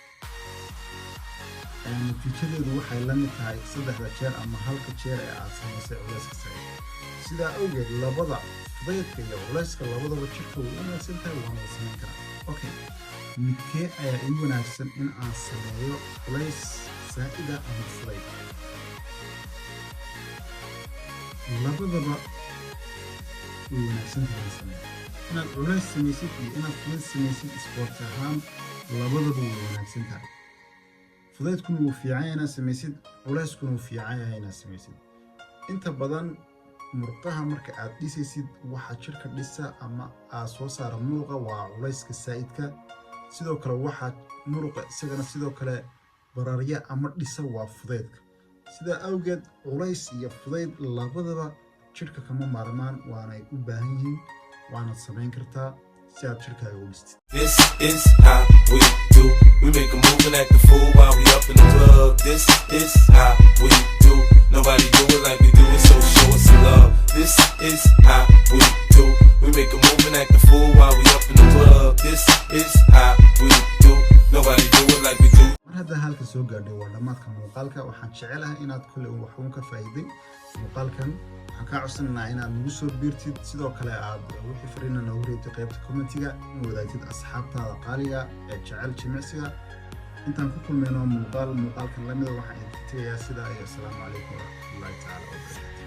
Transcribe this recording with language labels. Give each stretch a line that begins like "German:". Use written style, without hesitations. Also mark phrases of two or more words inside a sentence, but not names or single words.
Somali: natiijadeedu waxay la mid tahay 3 jeer ama 1 jeer ee aad samaysay culayska sare sidaa awgeed labada fudaydka iyo culayska labadaba jirka way wanaagsan tahay waana la samayn karaa okay midkee ayaa ii wanaagsan in aan sameeyo culays
Arabic: سائدة أو فضيت
Somali: labadaba way wanaagsan tahay sameeyo inaad culays samaysid iyo inaad fudayd samaysid sport ahaan labadaba way wanaagsan tahay fudaydkuna wuu fiican yahay inaad samaysid culayskuna wuu fiican yahay inaad samaysid inta badan murqaha marka aad dhisaysid waxa jirka dhisa ama aad soo saara muruqa waa culayska saa'idka sidoo kale waxa muruqa isagana sidoo kale bararya ama dhisa waa fudaydka sida awgeed culays iyo fudayd labadaba jirka kama maarmaan waana u baahan yihiin waana samayn kartaa si aad jirkaaga u dhistid
English: This is how we do. We make a move and act a fool while we up in the club. This is how we do. Nobody do it like we do it, so show us some love. This is how we do. We make a move and act a fool while we up in the club. This is how we do. Nobody do it like we do.
Somali: هذا halka soo gaadhay waa dhamaadka muuqaalka waxaan jecelahay inaad kulli wax uun ka faa'iiday muuqaalkan waxaan ka codsanaynaa inaad nagu soo biirtid sidoo kale aad wixii fariina noogu reebtay qaybta commentiga in wadaagtid asxaabtaada qaaliga ee jecel jimicsiga intaan ku kulmayno muuqaalkan lamida waxaan idin tagayaa sidaa iyo
Arabic: السلام عليكم ورحمة الله تعالى وبركاته